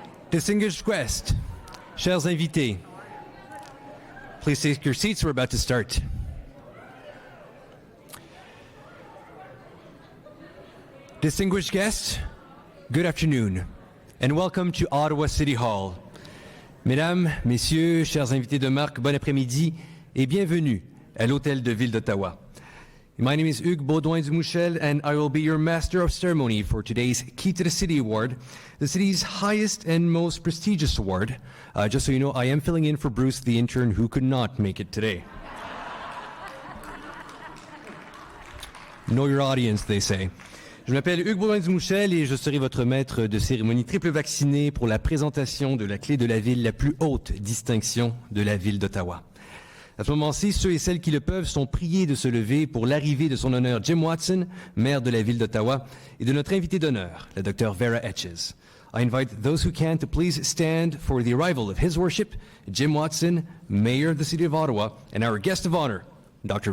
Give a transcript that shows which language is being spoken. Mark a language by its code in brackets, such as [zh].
[en] Distinguished guests, [fr] chers invités, [en] please take your seats. We're about to start. Distinguished guests, good afternoon, and welcome to Ottawa City Hall. [fr] Mesdames, Messieurs, chers invités de marque, bon après-midi et bienvenue à l'Hôtel de Ville d'Ottawa. [en] My name is Hugues Baudouin-Dumouchel, and I will be your Master of Ceremony for today's Key to the City Award, the city's highest and most prestigious award. Just so you know, I am filling in for Bruce, the intern, who could not make it today. Know your audience, they say. [fr] Je m'appelle Hugues Baudouin-Dumouchel et je serai votre maître de cérémonie triple vacciné pour la présentation de la clé de la ville, la plus haute distinction de la ville d'Ottawa. À ce moment-ci, ceux et celles qui le peuvent sont priés de se lever pour l'arrivée de son honneur Jim Watson, maire de la ville d'Ottawa, et de notre invité d'honneur, la Dr. Vera Etches. [en] I invite those who can to please stand for the arrival of His Worship, Jim Watson, Mayor of the City of Ottawa, and our guest of honor, Dr.